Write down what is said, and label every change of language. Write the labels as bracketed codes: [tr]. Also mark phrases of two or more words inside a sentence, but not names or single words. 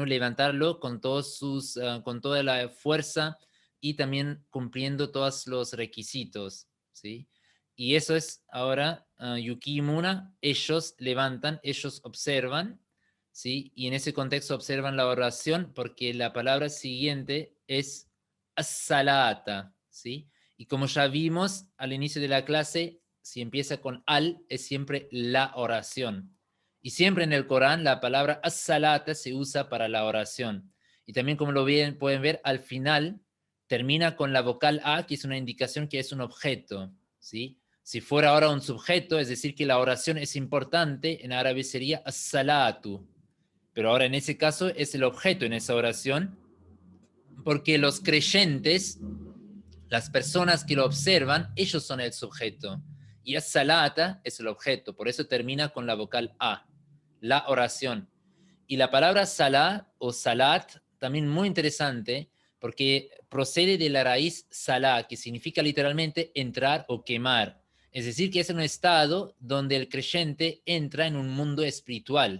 [es] Levantarlo con con toda la fuerza y también cumpliendo todos los requisitos, ¿sí? Y eso es ahora Yukimuna, ellos levantan, ellos observan, ¿sí? Y en ese contexto observan la oración porque la palabra siguiente es as-salata, ¿sí? Y como ya vimos al inicio de la clase, si empieza con al, es siempre la oración. Y siempre en el Corán la palabra as-salata se usa para la oración. Y también como pueden ver, al final termina con la vocal A, que es una indicación que es un objeto, ¿sí? Si fuera ahora un sujeto, es decir, que la oración es importante, en árabe sería as-salatu. Pero ahora en ese caso es el objeto en esa oración, porque los creyentes, las personas que lo observan, ellos son el sujeto. Y as-salata es el objeto, por eso termina con la vocal A, la oración. Y la palabra salá o salat, también muy interesante, porque procede de la raíz salá, que significa literalmente entrar o quemar. Es decir, que es un estado donde el creyente entra en un mundo espiritual.